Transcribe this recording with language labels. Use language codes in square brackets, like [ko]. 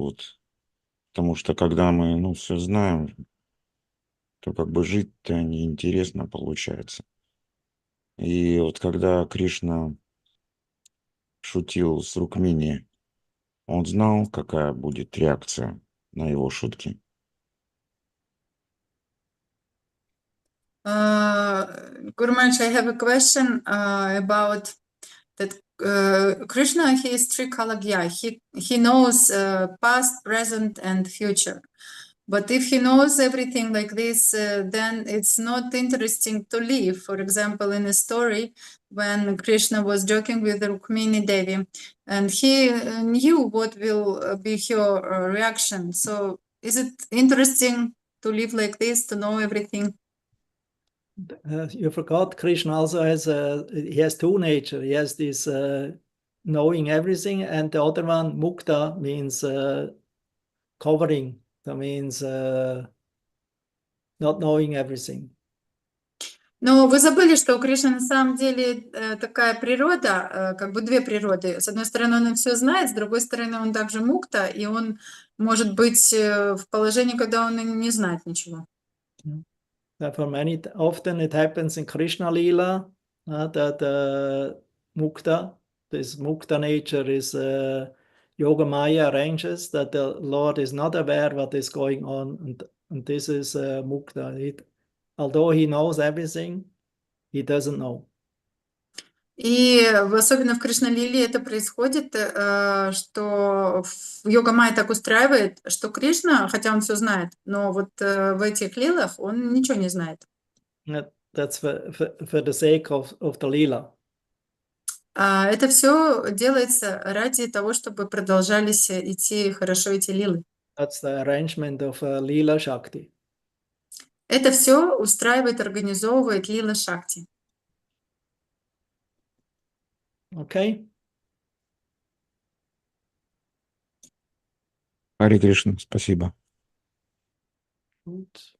[ru] Вот, потому что когда мы, все знаем, то как бы жить-то неинтересно получается. И вот когда Кришна шутил с Рукмини, он знал, какая будет реакция на его шутки? [en] Guru Maharaj, I have a question about that. Krishna, he is Trikalagya. He knows past, present, and future. But if he knows everything like this, then it's not interesting to live. For example, in a story, when Krishna was joking with Rukmini Devi, and he knew what will be her reaction. So is it interesting to live like this, to know everything? You forgot Krishna also has he has two nature. He has this knowing everything, and the other one, mukta, means covering. That means not knowing everything. [ru] Но вы забыли, что у Кришны на самом деле такая природа, как бы две природы. С одной стороны, он все знает, с другой стороны, он также мукта, и он может быть в положении, когда он не знает ничего. [en] For many, often it happens in Krishna Lila that mukta, this mukta nature is Yoga Maya arranges that the Lord is not aware what is going on, and this is mukta. Although he knows everything, he doesn't know. [ru] И особенно в Кришна-лиле это происходит, что йога Майя так устраивает, что Кришна, хотя он все знает, но вот в этих лилах он ничего не знает. [en] That's for the sake of the lila. [ru] Это все делается ради того, чтобы продолжались идти хорошо эти лилы. [en] That's the arrangement of Lila Shakti. [ru] Это все устраивает, организовывает лила Шакти. [en] Okay. [ru] Харе Кришна, спасибо. [en] Good.